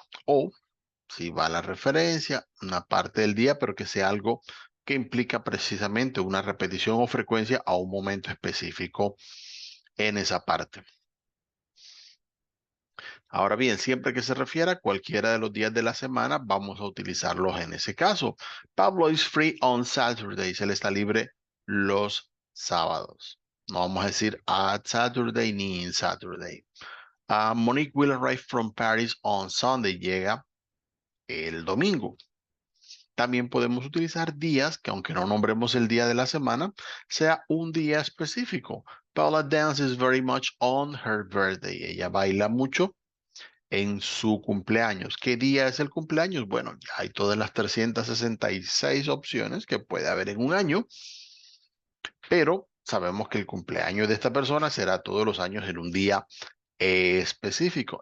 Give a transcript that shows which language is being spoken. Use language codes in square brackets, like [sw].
[es] O si va la referencia, una parte del día, pero que sea algo que implica precisamente una repetición o frecuencia a un momento específico en esa parte. Ahora bien, siempre que se refiera a cualquiera de los días de la semana, vamos a utilizarlos en ese caso. [en] Pablo is free on Saturdays. [es] Él está libre los sábados. No vamos a decir at Saturday ni in Saturday. [en] Monique will arrive from Paris on Sunday. [es] Llega el domingo. También podemos utilizar días que, aunque no nombremos el día de la semana, sea un día específico. [en] Paula dances very much on her birthday. [es] Ella baila mucho en su cumpleaños. ¿Qué día es el cumpleaños? Bueno, ya hay todas las 366 opciones que puede haber en un año, pero sabemos que el cumpleaños de esta persona será todos los años en un día específico.